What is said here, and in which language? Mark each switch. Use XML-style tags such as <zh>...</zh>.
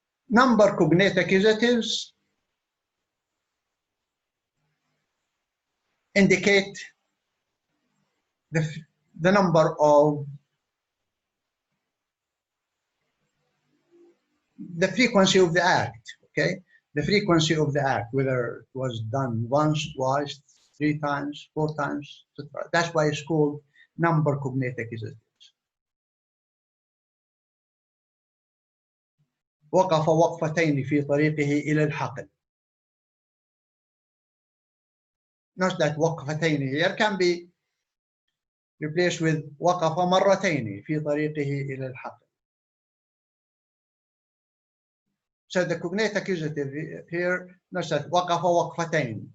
<en>Number cognate accusatives indicate the number of the frequency of the act, okay? The frequency of the act, whether it was done once, twice, 3 times, 4 times, etc. That's why it's called number cognate accusatives.</en> <ar>وقف وقفتين في طريقه إلى الحقل.</ar> <en>Note that وقفتين here can be replaced with</en> <ar>وقف مرتين في طريقه إلى الحقل.</ar> <en>So the cognate accusative here, notice that</en> <ar>وقف وقفتين.</ar>